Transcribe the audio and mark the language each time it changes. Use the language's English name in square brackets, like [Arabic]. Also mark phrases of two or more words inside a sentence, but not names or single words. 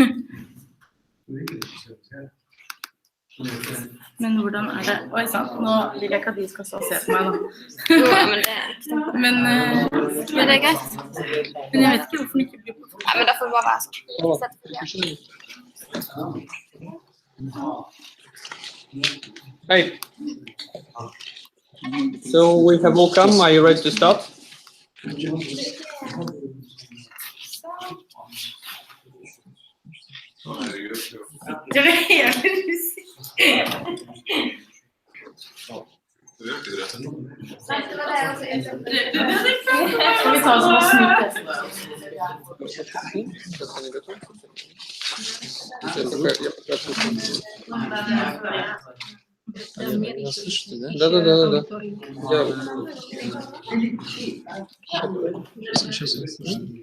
[Norwegian] Men hvordan er det? Oi, sant. Nå vil jeg ikke at de skal stå og se på meg da. Men det er greit. Men jeg vet ikke hvorfor den ikke blir på. Nei, men da får det bare være sånn. [English] Hey. So we have all come. Are you ready to start? [Norwegian] Det er helt musikk. Skal vi ta oss med snutt? [Russian] Да. Сейчас я слышу.